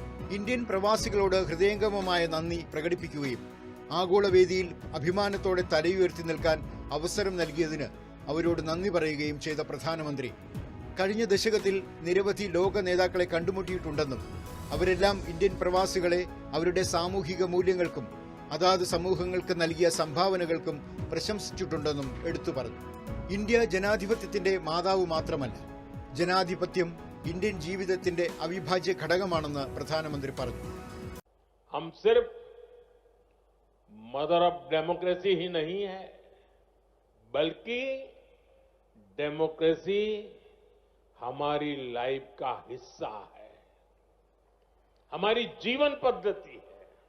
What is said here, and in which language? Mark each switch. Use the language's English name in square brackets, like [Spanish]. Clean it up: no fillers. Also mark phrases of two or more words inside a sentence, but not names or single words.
[Malayalam] ഇന്ത്യൻ പ്രവാസികളോട് ഹൃദയംഗമമായ നന്ദി പ്രകടിപ്പിക്കുകയും ആഗോളവേദിയിൽ അഭിമാനത്തോടെ തലയുയർത്തി നിൽക്കാൻ അവസരം നൽകിയതിന് അവരോട് നന്ദി പറയുകയും ചെയ്ത പ്രധാനമന്ത്രി കഴിഞ്ഞ ദശകത്തിൽ നിരവധി ലോക നേതാക്കളെ കണ്ടുമുട്ടിയിട്ടുണ്ടെന്നും അവരെല്ലാം ഇന്ത്യൻ പ്രവാസികളെ അവരുടെ സാമൂഹിക മൂല്യങ്ങൾക്കും അതാത് സമൂഹങ്ങൾക്ക് നൽകിയ സംഭാവനകൾക്കും പ്രശംസിച്ചിട്ടുണ്ടെന്നും എടുത്തു പറഞ്ഞു. ഇന്ത്യ ജനാധിപത്യത്തിന്റെ മാതാവ് മാത്രമല്ല, ജനാധിപത്യം ഇന്ത്യൻ ജീവിതത്തിന്റെ അവിഭാജ്യ ഘടകമാണെന്ന് പ്രധാനമന്ത്രി പറഞ്ഞു. [Hindi] हम सिर्फ [English] mother of democracy [Hindi] ही नहीं है, बल्कि डेमोक्रेसी हमारी लाइफ का हिस्सा है, हमारी जीवन पद्धति है.